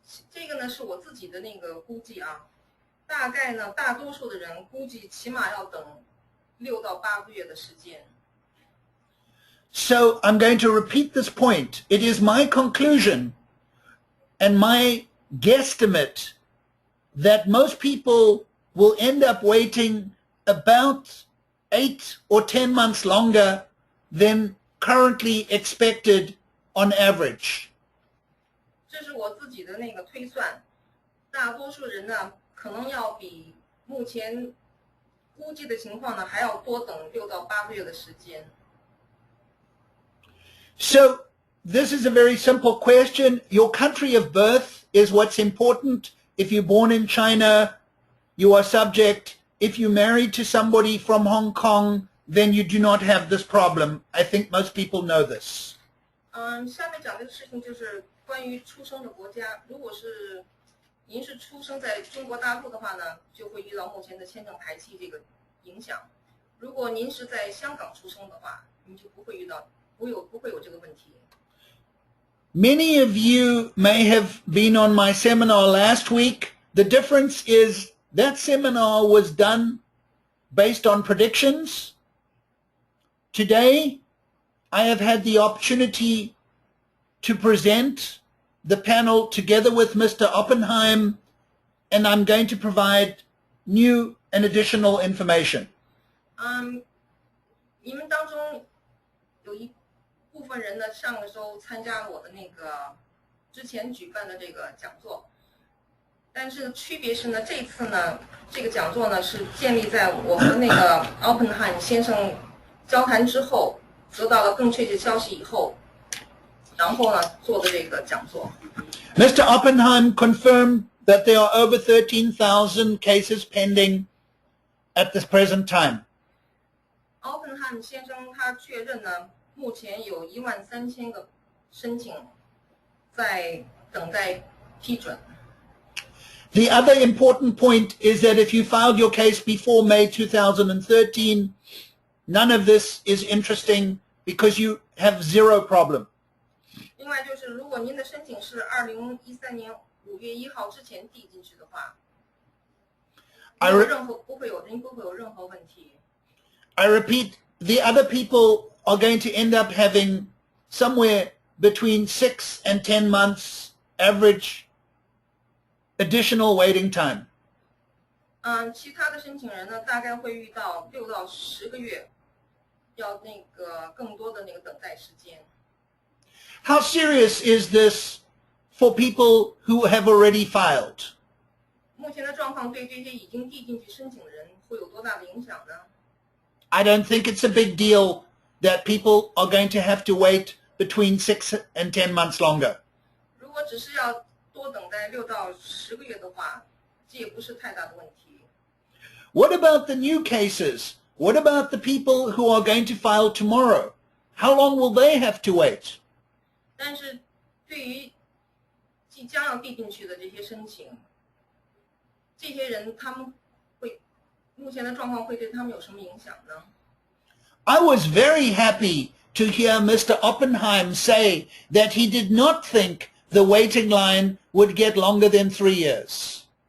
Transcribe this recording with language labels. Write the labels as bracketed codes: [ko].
[zh] 这个呢是我自己的那个估计啊，大概呢大多数的人估计起码要等6到8个月的时间。 [en] So I'm going to repeat this point. It is my conclusion and my guesstimate that most people will end up waiting about 8 or 10 months longer than currently expected on average. [zh] 这是我自己的那个推算，大多数人呢可能要比目前估计的情况呢还要多等6到8个月的时间。 [en] So this is a very simple question. Your country of birth is what's important. If you're born in China, you are subject. If you're married to somebody from Hong Kong, then you do not have this problem. I think most people know this. [zh] 下面讲这个事情就是关于出生的国家。如果是您是出生在中国大陆的话呢，就会遇到目前的签证排期这个影响。如果您是在香港出生的话，您就不会有这个问题。 [en] Many of you may have been on my seminar last week. The difference is that seminar was done based on predictions. Today, I have had the opportunity to present the panel together with Mr. Oppenheim, and I'm going to provide new and additional information. [zh] 你们当中有一部分人呢，上个周参加了我的那个之前举办的这个讲座，但是区别是呢，这次呢，这个讲座呢是建立在我和那个 Oppenheim 先生交谈之后，得到了更确切消息以后，然后呢做的这个讲座。 [en] Mr. Oppenheim confirmed that there are over 13,000 cases pending at this present time. [zh] Oppenheim 先生他确认呢，目前有13000个申请在等待批准。 [en] The other important point is that if you filed your case before May 2013, none of this is interesting because you have zero problem. [zh] 另外就是，如果您的申请是2013年5月1号之前递进去的话，不会有任何问题。 [en] I repeat, the other people are going to end up having somewhere between 6 and 10 months average additional waiting time. [zh] 其他的申请人呢，大概会遇到6到10个月，要那个更多的那个等待时间。 [en] How serious is this for people who have already filed? [zh] 目前的状况对这些已经递进去申请的人会有多大的影响呢？ [en] I don't think it's a big deal that people are going to have to wait between 6 and 10 months longer. [zh] 如果只是要多等待6到10个月的话，这也不是太大的问题。 [en] What about the new cases? What about the people who are going to file tomorrow? How long will they have to wait? [zh] 但是对于即将要递进去的这些申请，这些人他们会目前的状况会对他们有什么影响呢？ [en] I was very happy to hear Mr. Oppenheim say that he did not think the waiting line would get longer than 3 years.